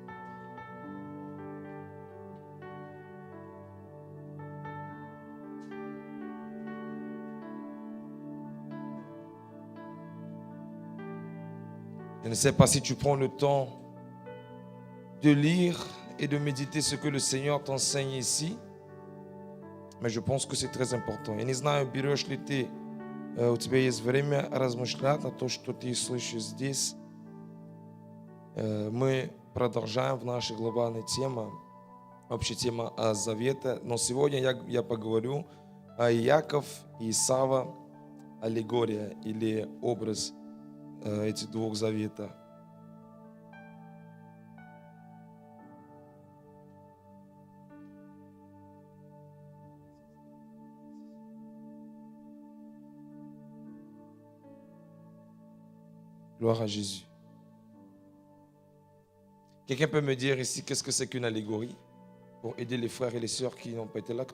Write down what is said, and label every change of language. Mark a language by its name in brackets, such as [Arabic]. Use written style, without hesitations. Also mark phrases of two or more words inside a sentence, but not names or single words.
[French] Je ne sais pas si tu prends le temps de lire et de méditer ce que le Seigneur t'enseigne ici, mais je pense que c'est très important. [Russian] Я не знаю, берешь ли ты, у тебя есть время размышлять на то, что ты слышишь здесь. Мы продолжаем в нашей глобальной теме, общая тема Завета, но сегодня я поговорю о Иаков и Исава, аллегория или образ этих двух заветов. [French] Gloire à Jésus. Quelqu'un peut me dire ici qu'est-ce que c'est qu'une allégorie pour aider les frères et les sœurs qui n'ont pas été là?